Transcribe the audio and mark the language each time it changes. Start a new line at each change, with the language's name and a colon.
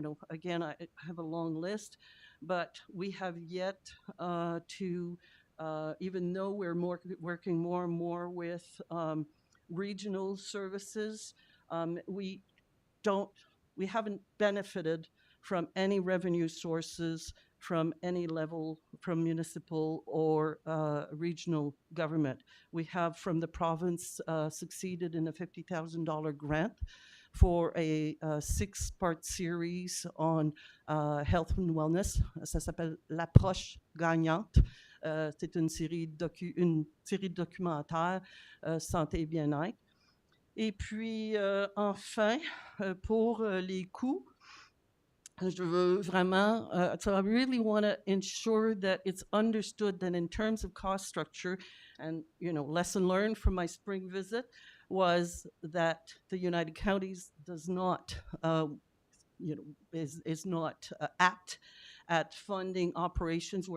English: Again, I have a long list, but we have yet to, even though we're working more and more with regional services, we haven't benefited from any revenue sources from any level, from municipal or regional government. We have from the province succeeded in a $50,000 grant for a 6-part series on health and wellness.
French: Ça s'appelle l'approche gagnante. C'est une série documentaire santé et bien-être. Et puis enfin, pour les coûts, je veux vraiment,
English: so I really want to ensure that it's understood that in terms of cost structure, and lesson learned from my spring visit was that the United Counties does not, is not apt at funding operations.